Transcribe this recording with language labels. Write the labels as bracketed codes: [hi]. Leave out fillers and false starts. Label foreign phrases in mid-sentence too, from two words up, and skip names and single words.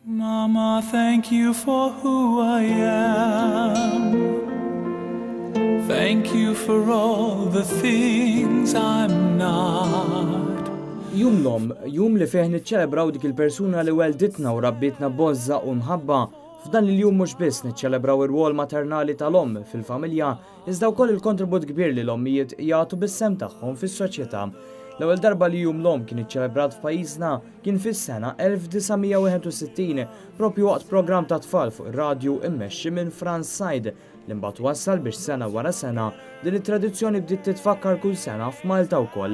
[en] Mama, thank you for who I am. Thank you for all the things I'm not. [mt] Jum l-Omm, jum li fih niċċelebraw dik il-persuna li welditna u rabbitna bozza u mħabba. F'dan il-jum mhux biss niċċelebraw ir-rwol maternali tal-omm fil-familja, iżda wkoll il-kontribut kbir li l-ommijiet jagħtu bis-sem tagħhom fis-soċjetà. L-ewwel darba li jum l-Omm kien iċċelebrat f'pajjiżna kien fis-sena 1961 propju waqt programm ta' tfal fuq ir-radju immexxi minn Franz Said li mbagħad wassal biex sena wara sena din it-tradizzjoni bdiet titfakkar kull sena f'Malta wkoll.